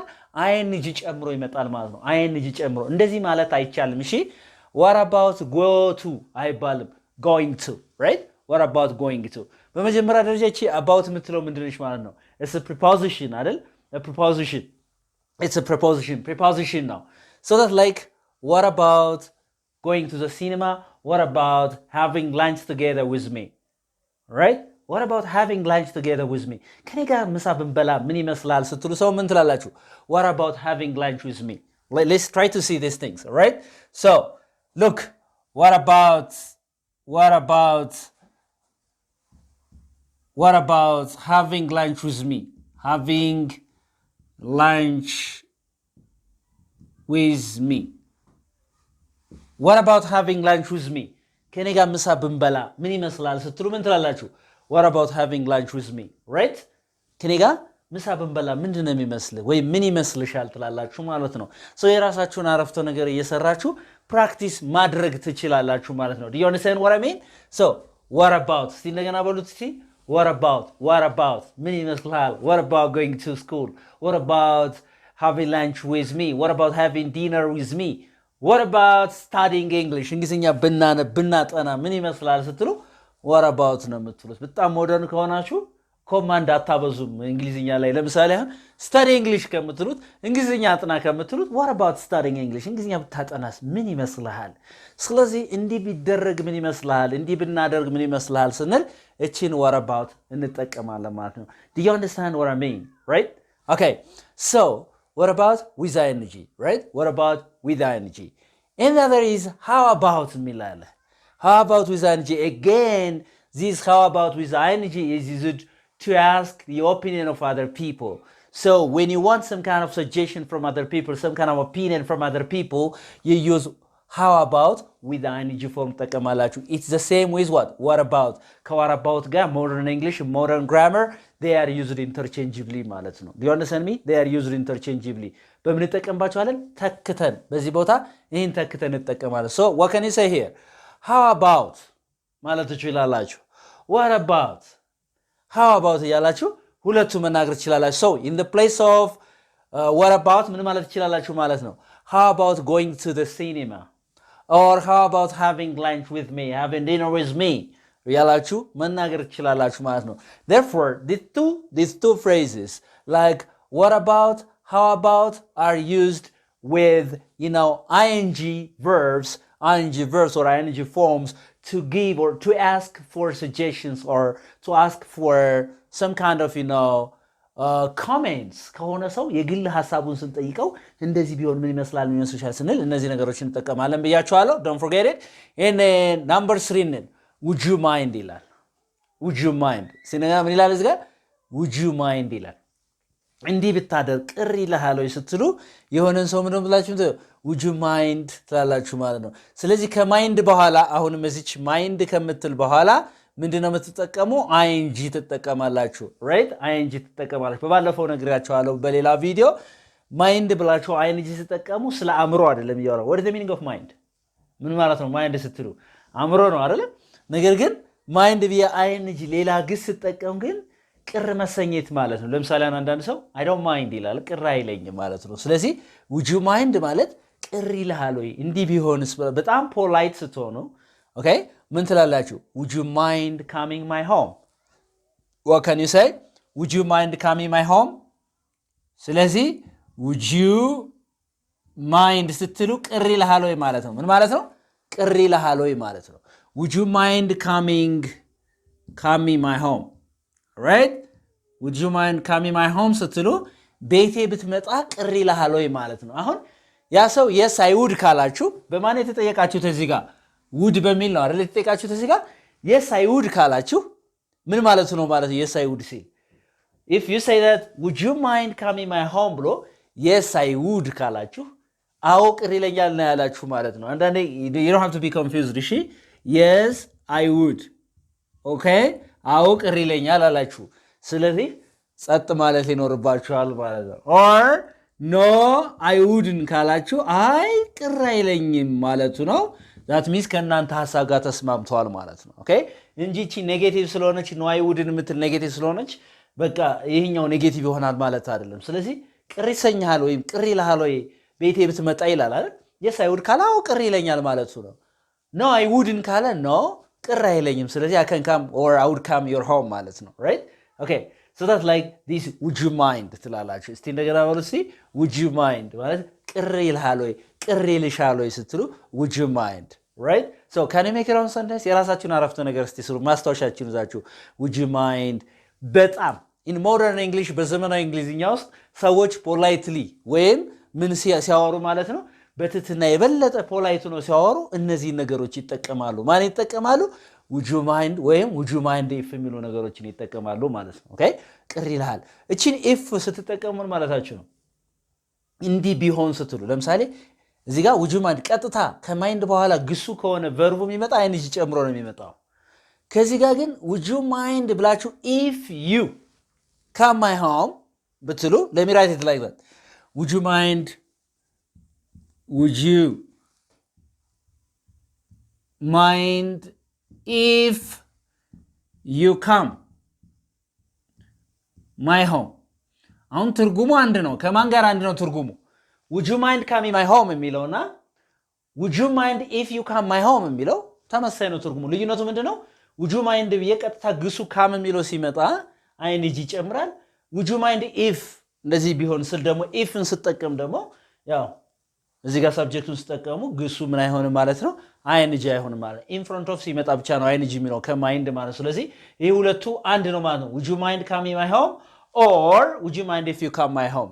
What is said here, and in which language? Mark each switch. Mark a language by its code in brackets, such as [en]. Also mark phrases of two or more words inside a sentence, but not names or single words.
[am] ing ጨምሮ ይመጣል ማለት ነው። ing ጨምሮ እንደዚህ ማለት አይቻልም። እሺ [en] what about go to [am] አይባልም። [en] going to, right? What about going to? [am] በመጀመሪያ ደረጃ እቺ about የምትለው ምንድነች ማለት ነው? [en] It's a preposition አይደል? A preposition. It's a preposition now. So that what about going to the cinema? What about having lunch together with me? Right? What about having lunch together with me? [am] ከኔ ጋር ምሳ ብንበላ ምን ይመስላል ስትሉ ሰው ምን ትላላችሁ? [en] What about having lunch with me? Let's try to see these things, all right? So, look, what about having lunch with me? Having lunch with me. What about having lunch with me? [am] ከኔ ጋር ምሳ ብንበላ ምን ይመስላል ስትሉ ምን ትላላችሁ? [en] What about having lunch with me? Right? [am] ከኔ ጋር ምሳ ብንበላ ምንድነው የሚመስልህ ወይ ምን ይመስልሻል ትላላችሁ ማለት ነው ሶ የራሳችሁን አረፍተ ነገር እየሰራችሁ ፕራክቲስ ማድረግ ትችላላችሁ ማለት ነው [en] do you understand what I mean so what about [am] እስቲ እንደገና በሉት እስቲ [en] what about [am] ምን ይመስልሃል [en] what about going to school what about having lunch with me what about having dinner with me what about studying English [am] እንግሊዝኛ ብናጠና ምን ይመስላል ስትሉ [en] what about [am] ነው የምትሉት በጣም ሞደርን ከሆናችሁ ኮማንድ አታበዙም እንግሊዝኛ ላይ ለምሳሌ አሁን [en] study English [am] ከምትሉት እንግሊዝኛ አጥና ከምትሉት [en] what about studying English [am] እንግሊዝኛ ብታጠናስ ምን ይመስልሃል ስለዚህ እንዲህ ቢደረግ ምን ይመስልሃል እንዲህ ብናደርግ ምን ይመስልሃል ስንል እቺን [en] what about [am] እንጠቀማለን ማለት ነው [en] do you understand what I mean right okay so what about with ing right what about with ing and the other is how about milala how about with ing again this how about with ing is used to ask the opinion of other people so when you want some kind of suggestion from other people some kind of opinion from other people you use how about with the ing form ተጠቀማላችሁ it's the same with what about what about ጋር modern English modern grammar they are used interchangeably [am] ማለት ነው [en] do you understand me they are used interchangeably [am] በምን ተጠቀምባቸዋለን ተክተን በዚህ ቦታ ይሄን ተክተን እንጠቀማለን [en] so what can you say here how about [am] ማለት ትችላላችሁ [en] what about how about [am] ያላችሁ ሁለቱ መናገር ትችላላችሁ [en] so in the place of what about [am] ምን ማለት ትችላላችሁ ማለት [en] ነው how about going to the cinema or how about having lunch with me having dinner with me [am] ያላችሁ መናገር ትችላላችሁ ማለት ነው [en] therefore these two phrases like what about how about are used with ing verbs or ing forms to give or to ask for suggestions or to ask for some kind of [am] comments ከሆነ ሰው የግል ሐሳቡን ስንጠይቀው እንደዚህ ቢሆን ምን ይመስላል ምን ይመስልሻል ስንል እነዚህ ነገሮችን እንጠቀማለን ብያችኋለሁ [en] don't forget it and number 3 would you mind [am] ይላል [en] would you mind [am] ሲነጋ ምን ይላል እዚህ ጋር [en] would you mind [am] ይላል እንዲህ ብታደርግ ቅር ይልሃል ወይ ስትሉ የሆነን ሰው ምንም ብላችሁ [en] would you mind [am] ትላላችሁ ማለት ነው ስለዚህ ከማይንድ በኋላ አሁንም እዚች ማይንድ ከምትል በኋላ ምንድነው የምትጠቀሙ ing ትጠቀማላችሁ right ing ትጠቀማላችሁ በባለፈው ነግራችኋለሁ በሌላ ቪዲዮ ማይንድ ብላችሁ ing ትጠቀሙ ስለ አእምሮ አይደለም ይያወራ [en] what is the meaning of mind [am] ምን ማለት ነው ማይንድ ስትሉ አእምሮ ነው አይደል ነገር ግን ማይንድ ቢያ ing ሌላ ግስ ተጠቀሙ ግን ቅር መሰኘት ማለት ነው ለምሳሌ አንዳንድ ሰው [en] I don't mind [am] ይላል ቅር አይለኝም ማለት ነው ስለዚህ [en] would you mind [am] ማለት ቅር ይልሃል ወይ እንዲህ ቢሆንስ በጣም ፖላይት ስትሆኑ okay ምን ትላላችሁ [en] would you mind coming my home what can you say would you mind coming my home [am] ስለዚህ [en] would you [am] mind ስትሉ ቅር ይልሃል ወይ ማለት ነው ምን ማለት ነው ቅር ይልሃል ወይ ማለት ነው [en] would you mind coming my home right would you mind coming my home [am] ስትሉ ቤቴ ብትመጣ ቅር ይልሃል ወይ ማለት ነው አሁን ያ ሰው [en] yes I would [am] ካላችሁ በማን የተጠየቃችሁት እዚህ ጋር would በሚል ነው አይደል የተጠየቃችሁት እዚህ ጋር [en] yes I would [am] ካላችሁ ምን ማለት ነው ማለት [en] yes I would say if you say that would you mind coming my home [am] ብሎ yes [en] I would [am] ካላችሁ አዎ ቅር ይለኛል ነው ያላችሁ ማለት ነው አንዳንዴ [en] you don't have to be confused [am] እሺ [en] yes I would okay [am] አዎ ቅር ይለኛል አላችሁ ስለዚህ ጸጥ ማለት ሊኖርባችኋል ማለት ነው [en] or no I wouldn't [am] ካላችሁ አይ ቅር አይለኝም ማለቱ ነው [en] that means [am] ከናንተ ሐሳብ ጋር ተስማምቷል ማለት ነው okay እንጂ እቺ ኔጌቲቭ ስለሆነች [en] no I wouldn't [am] ምትል ኔጌቲቭ ስለሆነች በቃ ይሄኛው ኔጌቲቭ ይሆናል ማለት አይደለም ስለዚህ ቅር ይሰኛል ወይ ቅር ይልሃል ወይ ቤቴ ብትመጣ ይላል አይደል [en] yes I would [am] ካላው ቅር ይለኛል ማለቱ ነው [en] no I wouldn't [am] ካለ no ቅር አይለኝም ስለዚህ [en] I can come or I would come your [am] home ማለት ነው [en] right okay so that's like this would you mind [am] ትላላችሁ እስቲ እንደገና በሉ እስቲ [en] would you mind [am] ማለት ቅር ይልሃል ወይ ቅር ይልሻል ወይ ስትሉ [en] would you mind right so can you make your own sentence [am] የራሳችሁን አረፍተ ነገር እስቲ ስሩ ማስተዋሻችሁን ይዛችሁ [en] would you mind [am] በጣም [en] in modern English [am] በዘመናዊ እንግሊዝኛ ውስጥ ሰዎች politely ወይም ምን ሲያወሩ ማለት ነው በትትና የበለጠ ፖላይት ነው ሲያወሩ እነዚህ ነገሮች ይጠቀማሉ ማን ይጠቀማሉ [en] would you mind [am] ወይም [en] would you mind if [am] የሚሉ ነገሮችን ይጠቀማሉ ማለት ነው ኦኬ ቅር ይልሃል እቺን if ስትጠቀሙ ማለታችሁ ነው እንዲህ ቢሆን ስትሉ ለምሳሌ እዚህ ጋር would you mind ቀጥታ ከማይንድ በኋላ ግሱ ከሆነ ቨርቡ የሚመጣ አይንጂ ጨምሮ ነው የሚመጣው ከዚህ ጋር ግን [en] would you mind [am] ብላችሁ [en] if you come my home [am] ብትሉ [en] let me write it like that. Would you mind if you come my home? [am] አሁን ትርጉሙ አንድ ነው። ከማን ጋር አንድ ነው ትርጉሙ? [en] Would you mind coming my home [am] የሚለውና [en] Would you mind if you come my home [am] የሚለው ተመሳሳይ ነው ትርጉሙ። ልዩነቱ ምንድነው? [en] Would you mind [am] የቀጥታ ግሱ come የሚለው ሲመጣ ing ይጨምራል። [en] Would you mind if [am] እንደዚህ ቢሆን ስል ደግሞ ifን ስጠቀም ደግሞ ያው እዚህ ጋር ሰብጀክቱን ስጠቀሙ ግሱ ምን አይሆንም ማለት ነው? ing አይሆንም ማለት [en] in front of [am] ሲመጣ ብቻ ነው ing የሚለው ከማይንድ ማለት። ስለዚህ ይሄ ሁለቱ አንድ ነው ማለት ነው። [en] Would you mind coming my home or would you mind if you come my home?